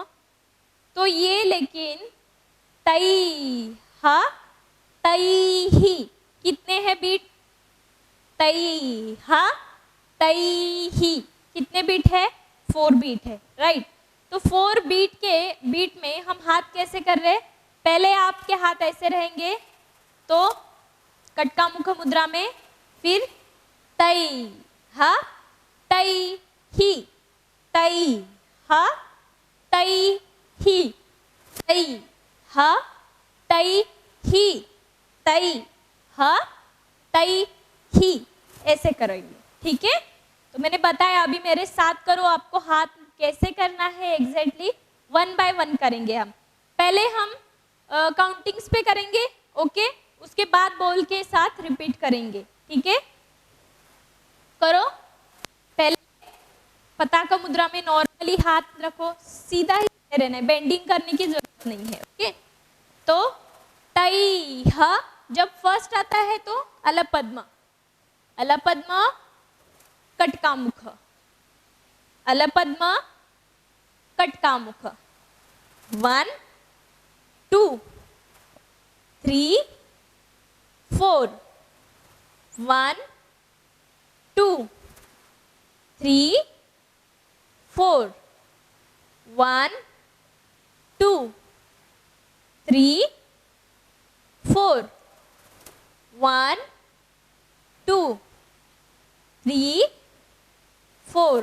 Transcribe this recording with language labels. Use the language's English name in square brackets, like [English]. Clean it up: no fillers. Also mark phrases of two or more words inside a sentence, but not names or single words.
[Hindi] तो ये लेकिन तई हा तई ही कितने हैं बीट, तई हा तई ही कितने बीट है, 4 बीट है, राइट। तो 4 बीट में हम हाथ कैसे कर रहे हैं, पहले आपके हाथ ऐसे रहेंगे तो कटकामुख मुद्रा में, फिर तई हा तई ही, तई हा तई ही, तई हा तई ही, तई हा तई ही, ऐसे करेंगे, ठीक है। तो मैंने बताया, अभी मेरे साथ करो, आपको हाथ कैसे करना है एग्जैक्टली 1 बाय 1 करेंगे हम। पहले हम काउंटिंग्स पे करेंगे, ओके, उसके बाद बोल के साथ रिपीट करेंगे, ठीक है। करो, पहले पताका मुद्रा में नॉर्मली हाथ रखो, सीधा ही रहना है, बेंडिंग करने की जरूरत नहीं है, ओके। तो तई ह जब फर्स्ट आता है तो अलपद्म, अलपद्म कटकामुख, अलपद्म कटकामुख, 1 2 3 4 1 2 3 4 1 2 3 4 1 2 3 4।